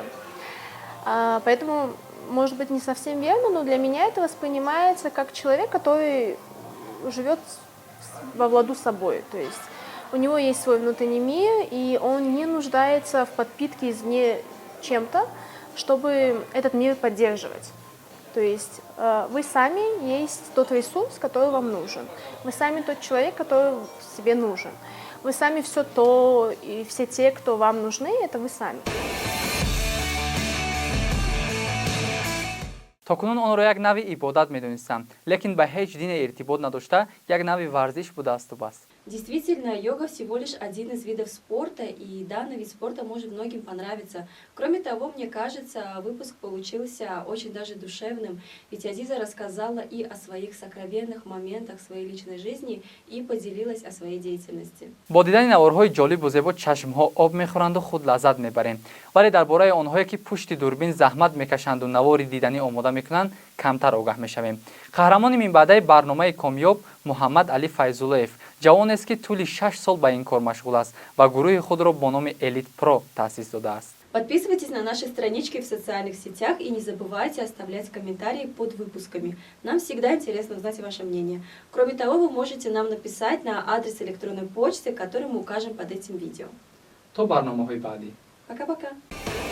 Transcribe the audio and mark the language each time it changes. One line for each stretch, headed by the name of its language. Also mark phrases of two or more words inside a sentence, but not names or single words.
Russian: Поэтому, может быть, не совсем верно, но для меня это воспринимается как человек, который живет во владу собой, то есть у него есть свой внутренний мир, и он не нуждается в подпитке извне чем-то, чтобы этот мир поддерживать. То есть вы сами есть тот ресурс, который вам нужен. Вы сами тот человек, который себе нужен. Вы сами все то и все те, кто вам нужны, это вы сами.
Tajik: токунун онро як нави ибодат медонистам, лекин ба ҳеҷ дине иртибот надошта, як нави варзиш будасту бас.
Russian: Действительно, йога всего лишь один из видов спорта, и данный вид спорта может многим понравиться. Кроме того, мне кажется, выпуск получился очень даже душевным, ведь Азиза рассказала и о своих сокровенных моментах своей личной жизни и поделилась о своей деятельности.
Tajik: бо дидани наворҳои ҷолибу зебо чашмҳо об мехӯранду худ лаззат мебарем, вале дар бораи онҳое ки пушти дурбин заҳмат мекашанду навори диданӣ омода мекунанд камтар огаҳ мешавем. қаҳрамони минбаъдаи барномаи комёб муҳаммад али файзуллоев ҷавонест ки тӯли 6 сол ба ин кор машғул аст ва гурӯҳи худро бо номи Elite Pro таъсис додааст.
Russian: Подписывайтесь на наши странички в социальных сетях и не забывайте оставлять комментарии под выпусками. Нам всегда интересно узнать ваше мнение. Кроме того, вы можете нам написать на адрес электронной почты, который мы укажем под этим видео.
Tajik: То барномаҳои баъдӣ.
Russian: Пока-пока!